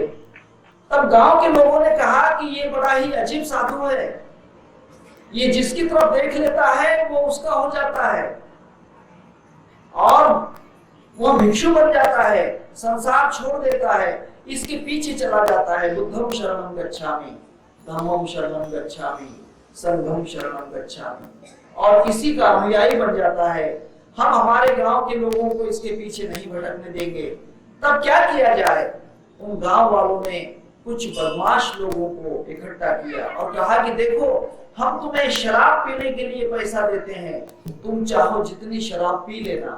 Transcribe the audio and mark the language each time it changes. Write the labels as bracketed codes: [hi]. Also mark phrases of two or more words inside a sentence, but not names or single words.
[hi] तब गांव के लोगों ने कहा कि ये बड़ा ही अजीब साधु है, ये जिसकी तरफ देख लेता है वो उसका हो जाता है और वो भिक्षु बन जाता है, संसार छोड़ देता है, इसके पीछे चला जाता है। [pi] बुद्धं शरणं गच्छामि, धम्मं शरणं गच्छामि, संघं शरणं गच्छामि, [hi] और इसी का अनुयायी बन जाता है। हम हमारे गांव के लोगों को इसके पीछे नहीं भटकने देंगे। तब क्या किया जाए? उन गांव वालों ने कुछ बदमाश लोगों को इकट्ठा किया और कहा कि देखो, हम तुम्हें शराब पीने के लिए पैसा देते हैं, तुम चाहो जितनी शराब पी लेना।